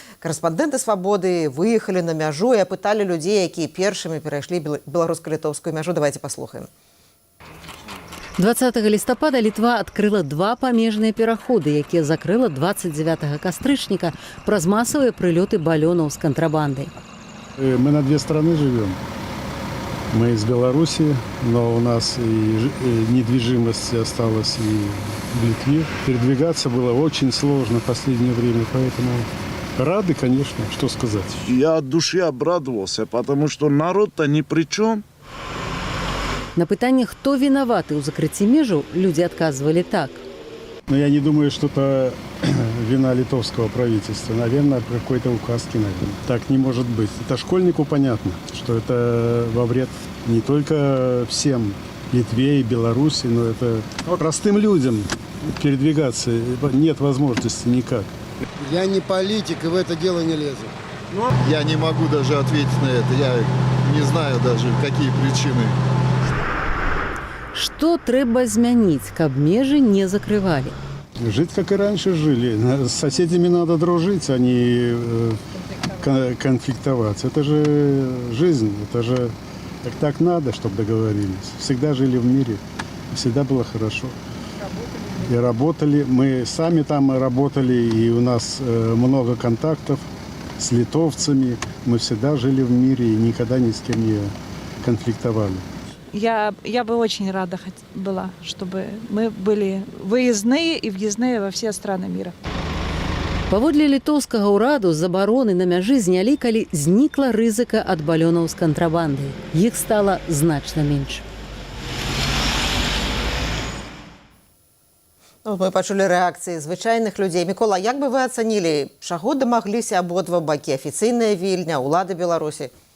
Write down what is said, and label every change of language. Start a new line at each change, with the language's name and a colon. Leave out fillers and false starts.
Belarusian: Карэспандэнты «Свабоды» выехалі на мяжу і апыталі людзей, якія першымі перайшлі беларуска-літоўскую мяжу. Давайте паслухаем. 20 лістапада Літва адкрыла 2 памежныя пераходы, якія закрыла 29 кастрычніка праз масавыя прылёты балёнаў з кантрабандай.
Russian: Мы на 2 страны живем. Мы из Беларуси, но у нас и недвижимость осталась и в Литве. Передвигаться было очень сложно в последнее время, поэтому рады, конечно, что сказать. Я от души обрадовался, потому что народ-то ни при чем.
Belarusian: На пытанне, хто вінаваты ў закрыцці межаў, людзі адказвалі так.
Russian: Но я не думаю, что это вина литовского правительства. Наверное, какой-то указки, наверное. Так не может быть. Это школьнику понятно, что это во вред не только всем, Литве и Беларуси, но это простым людям передвигаться нет возможности никак. Я не политик и в это дело не лезу. Я не могу даже ответить на это. Я не знаю даже, какие причины.
Belarusian: Што трэба змяніць, каб межы не закрывалі?
Russian: Жить, как и раньше жили. С соседями надо дружить, а не конфликтовать. Это же жизнь, это же так надо, чтобы договорились. Всегда жили в мире, всегда было хорошо. И работали, мы сами там работали, и у нас много контактов с литовцами. Мы всегда жили в мире и никогда ни с кем не конфликтовали. Я бы очень рада была, чтобы мы были выездные и въездные во все страны мира.
Belarusian: Паводле літоўскага ўраду забароны на мяжы знялі, калі знікла рызыка ад балёнаў з кантрабандай. Іх стала значна менш. Мы пачулі рэакцыі звычайных людзей. Мікола, як бы вы ацанілі, чаго дамагліся абодва бакі, афіцыйная Вільня, улады Беларусі?